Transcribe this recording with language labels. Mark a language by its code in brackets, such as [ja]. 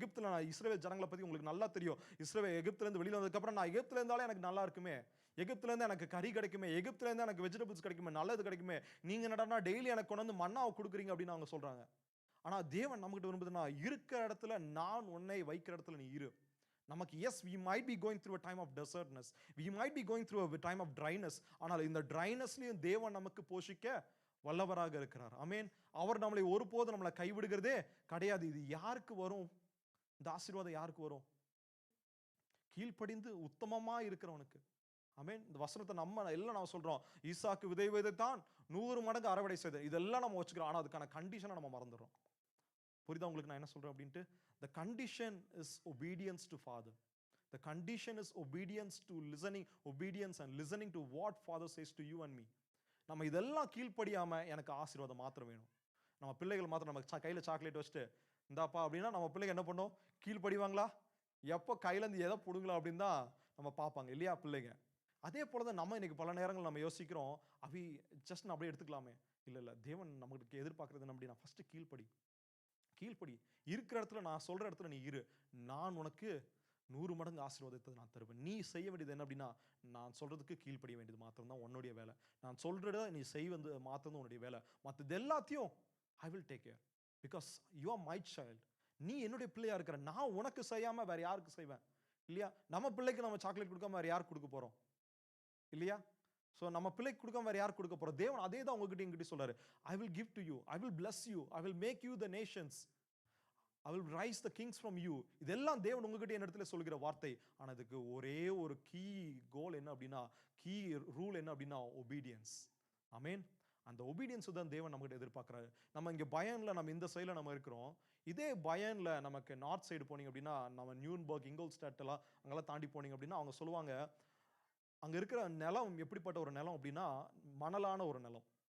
[ta] எகிப்துல நான் இஸ்ரவேல் ஜனங்களை பத்தி உங்களுக்கு நல்லா தெரியும். எகிப்துல இருந்து வெளியில வந்ததுக்கு அப்புறம் நான் எகிப்துல இருந்தாலே எனக்கு நல்லா இருக்குமே, எகிப்துல இருந்து எனக்கு கறி கிடைக்குமே, எகிப்துல இருந்து எனக்கு வெஜிடபிள்ஸ் கிடைக்குமே, நல்லது கிடைக்குமே, நீங்க என்னடா டெய்லி எனக்கு கொண்டு வந்து மன்னாவை கொடுக்குறீங்க அப்படின்னு அவங்க சொல்றாங்க. ஆனா தேவன் நம்மகிட்ட விரும்புதுன்னா, இருக்கிற இடத்துல நான் உன்னை வைக்கிற இடத்துல நீ இரு. நமக்கு [en] we might be going through a time of desertness, we might be going through a time of dryness, [ta] ஆனால் இந்த drynessலயும் தேவன் நமக்கு போஷிக்க வல்லவராக இருக்கிறார். ஆமென். அவர் நம்மளை கைவிடுகிறதே கிடையாது. இது யாருக்கு வரும்? இந்த ஆசீர்வாதம் யாருக்கு வரும்? கீழ்ப்படிந்து உத்தமமா இருக்கிறவனுக்கு. ஆமென். இந்த வசனத்தை நம்ம சொல்றோம், ஈசாக்கு விதை விதைத்தான் 100 மடங்கு அறுவடை செய்த, இதெல்லாம் நம்ம வச்சுக்கிறோம். ஆனா அதுக்கான கண்டிஷனை நம்ம மறந்துடுறோம். புரியுதா உங்களுக்கு நான் என்ன சொல்றேன் அப்படின்ட்டு? [en] The condition is obedience to Father. The condition is obedience and listening to what Father says to you and me. [ta] நம்ம இதெல்லாம் கீழ்ப்படியாம எனக்கு ஆசீர்வாதம் மாத்திரம் வேணும், நம்ம பிள்ளைகள் மாத்திரம் நம்ம கையில சாக்லேட் வச்சுட்டு இந்தாப்பா அப்படின்னா நம்ம பிள்ளைங்க என்ன பண்ணும்? கீழ்ப்படிவாங்களா? எப்போ கையில இருந்து எதை புடுங்களா அப்படின்னு தான் நம்ம பார்ப்பாங்க இல்லையா பிள்ளைங்க? அதே போலதான் நம்ம இன்னைக்கு பல நேரங்கள் நம்ம யோசிக்கிறோம், ஜஸ்ட் அப்படியே எடுத்துக்கலாமே. இல்ல தேவன் நமக்கு எதிர்பார்க்கறது என்ன அப்படின்னா, ஃபர்ஸ்ட் கீழ்ப்படி. இருக்கிற இடத்துல, நான் சொல்ற இடத்துல நீ இரு, நான் உனக்கு 100 மடங்கு ஆசீர்வாதத்தை நான் தருவேன். நீ செய்ய வேண்டியது என்ன அப்படின்னா, நான் சொல்றதுக்கு கீழ்ப்படிய வேண்டியது மாத்திரம் தான் உன்னுடைய வேலை. நான் சொல்றத நீ செய்வது மாத்திரம் தான் உன்னுடைய வேலை. மற்றது எல்லாத்தையும் [en] I will take care, because you are my child. [ta] நீ என்னுடைய பிள்ளையா இருக்கிற, நான் உனக்கு செய்யாம வேற யாருக்கு செய்வேன்? இல்லையா? நம்ம பிள்ளைக்கு நம்ம சாக்லேட் கொடுக்காம வேற யாருக்கு கொடுக்க போறோம்? இல்லையா? சோ நம்ம பிள்ளைக்கு கொடுக்காம வேற யாருக்கு கொடுக்க போறோம்? தேவன் அதே தான் உங்ககிட்ட என்கிட்ட சொல்றாரு. [en] I will give to you, I will bless you, I will make you the nations, I will rise the kings from you. [ta] இதெல்லாம் தேவன் உங்ககிட்ட என்னிடத்துல சொல்கிற வார்த்தை. ஆனா அதுக்கு ஒரே ஒரு கீ கோல் என்ன அப்படின்னா, கீ ரூல் என்ன அப்படின்னா, obedience. ஆமென். அந்த obedience தான் தேவன் நம்மகிட்ட எதிர்பார்க்கிறாரு. நம்ம இங்க பயன்ல நம்ம இந்த சைடுல நம்ம இருக்கிறோம். இதே பயன்ல நமக்கு நார்த் சைடு போனீங்க அப்படின்னா, நம்ம நியூன்பர்க், இங்கோல்ஸ்டாட் எல்லாம் அங்கெல்லாம் தாண்டி போனீங்க அப்படின்னா, அவங்க சொல்லுவாங்க, அங்க இருக்கிற நிலம் எப்படிப்பட்ட ஒரு நிலம் அப்படின்னா, மணலான ஒரு நிலம்.